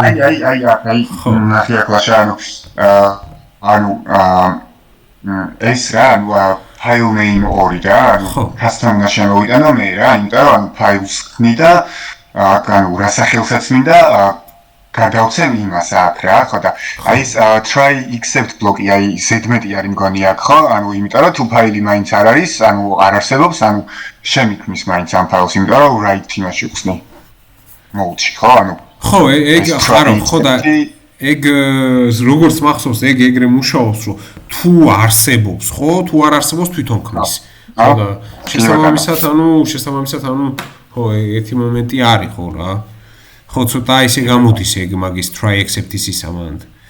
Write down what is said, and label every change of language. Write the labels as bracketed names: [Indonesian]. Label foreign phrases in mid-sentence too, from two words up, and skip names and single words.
[Georgian] აი ნახე აკლაშა ანუ ეს რა ანუ [English] file name [Georgian] 2 და ანუ custom შემოვიტანო მე რა იმიტომ რომ files ხნი და ანუ რა სახელსაც მინდა გადავცემ იმას აქ რა ხო და აი ეს [English] try except block- [Georgian] ი აი ზედმეტი არის მგონი აქ ხო ანუ იმიტომ რომ თუ ფაილი მაინც არ არის ანუ არ არსებობს ანუ შემიქმნის მაინც ამ ფაილს იმიტომ რომ write იმაში უხსნი mode-ში ხო ანუ ხო ეგ ხარო ხო და ეგ როგორც მახსოვს ეგ ეგრე მუშაობს რომ თუ არსებობს ხო თუ არ არსებობს თვითონ ქმნის ხო და შესაბამისად ანუ ხო ერთი მომენტი არის ხო რა ხო ცოტა ისე გამოდის ეგ მაგის [English] try accept- [Georgian] ის ამანდ.